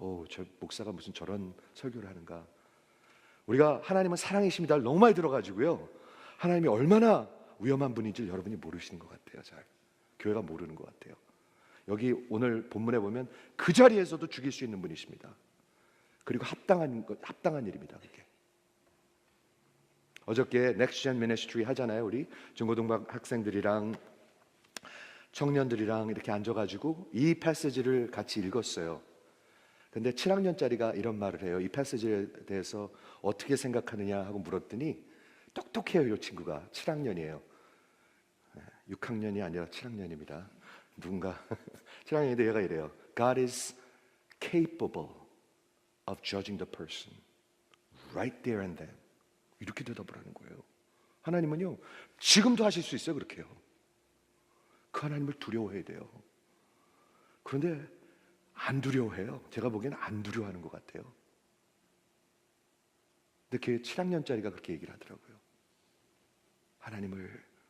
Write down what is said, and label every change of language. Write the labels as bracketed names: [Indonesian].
[Korean] 저 목사가 무슨 저런 설교를 하는가? 우리가 하나님은 사랑이십니다를 너무 많이 들어가지고요, 하나님이 얼마나 위험한 분인지 여러분이 모르시는 것 같아요. 잘 교회가 모르는 것 같아요. 여기 오늘 본문에 보면 그 자리에서도 죽일 수 있는 분이십니다. 그리고 합당한 일입니다. 그게. 어저께 Next Gen Ministry 하잖아요. 우리 중고등부 학생들이랑 청년들이랑 이렇게 앉아가지고 이 패시지를 같이 읽었어요. 근데 7학년짜리가 이런 말을 해요. 이 패시지에 대해서 어떻게 생각하느냐 하고 물었더니 똑똑해요. 이 친구가 7학년이에요. 6학년이 아니라 7학년입니다. 누군가 7학년인데 얘가 이래요. [English] God is capable of judging the person right there and then. [Korean] 이렇게 대답을 하는 거예요. 하나님은요, 지금도 하실 수 있어요. 그렇게요. 그 하나님을 두려워해야 돼요. 그런데 안 두려워해요. 제가 보기에는 안 두려워하는 것 같아요. 근데 그 7학년짜리가 그렇게 얘기를 하더라고요. 하나님을